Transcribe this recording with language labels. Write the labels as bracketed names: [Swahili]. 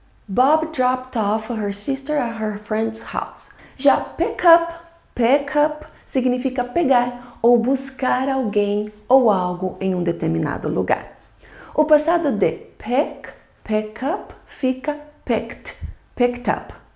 [English] Bob dropped off her sister at her friend's house. [Portuguese] Já pick up significa pegar ou buscar alguém ou algo em um determinado lugar. O passado de pick up fica picked up.